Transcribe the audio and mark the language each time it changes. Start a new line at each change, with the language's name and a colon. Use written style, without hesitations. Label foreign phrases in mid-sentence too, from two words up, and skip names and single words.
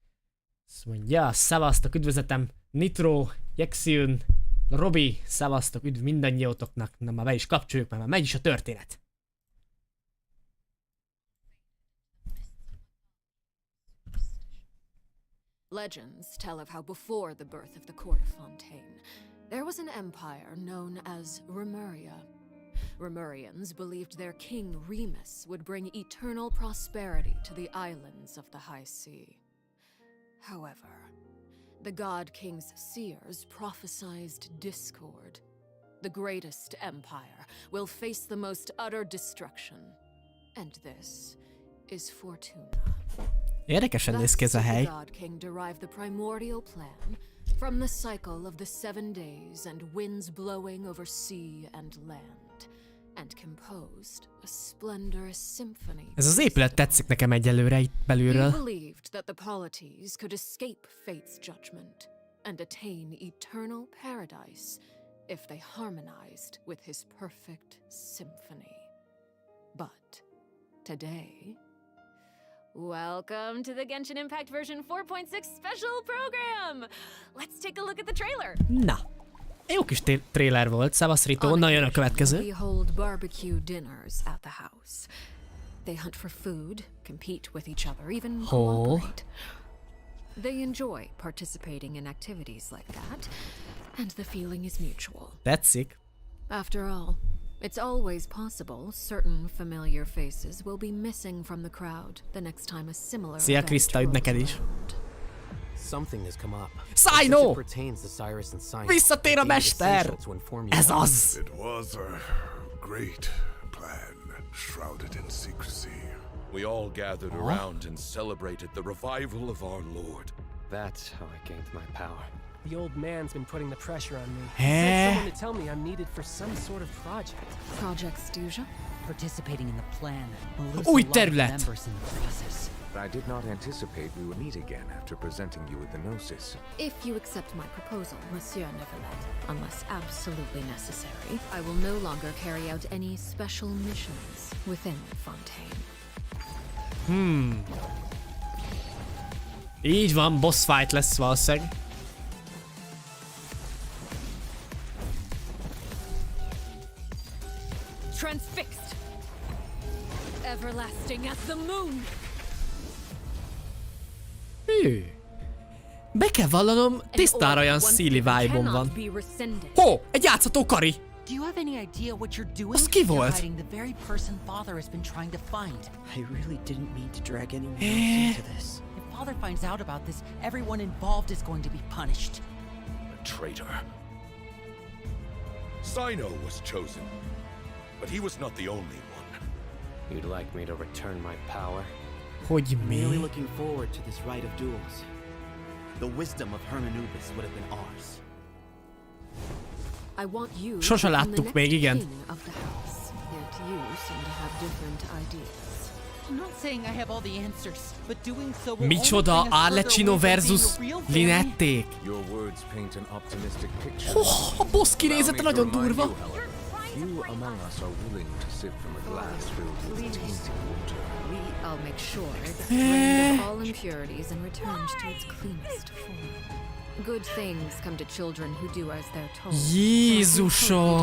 Hungarian: Azt mondja, szevasztok, üdvözletem, Nitro, Jexion, Robi, szevasztok, üdv mindannyiótoknak, na már be is kapcsoljuk, mert már megy is a történet.
English: Legends tell of how before the birth of the court of Fontaine, there was an empire known as Remuria. Remurians believed their king Remus would bring eternal prosperity to the islands of the high sea. However, the god king's seers prophesized discord. The greatest empire will face the most utter destruction. And this is Fortuna.
Hungarian: Érdekesen néz ki ez a hely.
English: The God King derived the primordial plan from the cycle of the 7 days and winds blowing over sea and land, and composed a splendorous symphony.
Hungarian: Ez az épület tetszik nekem egyelőre itt belülről.
English: He believed that the polities could escape fate's judgment and attain eternal paradise if they harmonized with his perfect symphony. But today, welcome to the Genshin Impact version 4.6 special program! Let's take a look at the trailer!
Hungarian: Na, jó kis trailer volt, szevasz Rito, onnan jön a következő.
English: We hold barbecue dinners at the house. They hunt for food, compete with each other, even cooperate. They enjoy participating in activities like that, and the feeling is mutual.
Hungarian: Tetszik.
English: After all, it's always possible certain familiar faces will be missing from the crowd the next time a similar
Hungarian: Szia Krista, üdv neked is.
English: Something has come up.
Hungarian: Szájnó! Visszatér Visszatér a mester! Ez az!
English: It was a great plan, shrouded in secrecy. We all gathered around and celebrated the revival of our Lord. That's how I gained my power. The old man's been putting the pressure on me. He sent someone to tell me I'm needed for some sort of project. Project Stuja? Participating in the plan.
Hungarian: Új terület!
English: I did not anticipate we would meet again after presenting you with the Gnosis. If you accept my proposal, Monsieur Neverlet, unless absolutely necessary, I will no longer carry out any special missions within Fontaine.
Hungarian: Így van,
English: boss fight
Hungarian: lesz valószínűleg.
English: Transfixed! Everlasting as the moon!
Hungarian: Hű. Be kell vallanom, tisztára olyan szíli vibe-om van. Ho! Egy játszható kari!
English: Do you have any idea what you're doing?
Hungarian: Az ki
English: You're
Hungarian: volt?
English: hiding the very person Father has been trying to find. I really didn't mean to drag anyone else into this. If Father finds out about this, everyone involved is going to be punished. A traitor. Sino was chosen, but he was not the only one. You'd like me to return my power?
Hungarian: Hogy
English: Really
Hungarian: mi?
English: looking forward to this rite of duels. The wisdom of Hermanubis would have been ours. I want you
Hungarian: Sose
English: to become the
Hungarian: láttuk
English: next
Hungarian: még, igen.
English: king of the house. Yet you seem to have different ideas. I'm not saying I have all the answers, but doing so will
Hungarian: Micsoda
English: only bring us further
Hungarian: Arlecchino
English: away from
Hungarian: versus
English: being a real family.
Hungarian: Linették.
English: Your words paint an optimistic picture.
Hungarian: A boss kinézete nagyon durva.
English: Few among us are willing to sip from a glass filled with tainted water. I'll make sure it's drained of all impurities and returned to its cleanest form. Good things come to children who do as they're told.
Hungarian: Jézusom!